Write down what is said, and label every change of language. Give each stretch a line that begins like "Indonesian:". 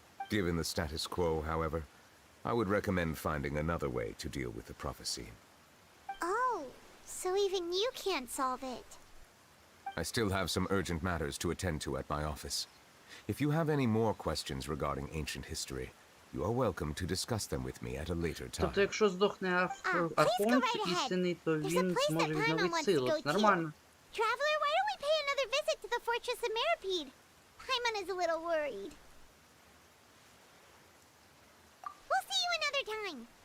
English: Given the status quo, however, I would recommend finding another way to deal with the prophecy. Oh, so even you can't solve it. I still have some urgent matters to attend to at my office. If you have any more questions regarding ancient history, you are welcome to discuss them with me at a later time.
Ukrainian: Тобто, якщо здохне архонт істинний, то він зможе відновити силу. Це нормально.
English: Traveler, why don't we pay another visit to the fortress of Meripede? Paimon is a little worried. We'll see you another time.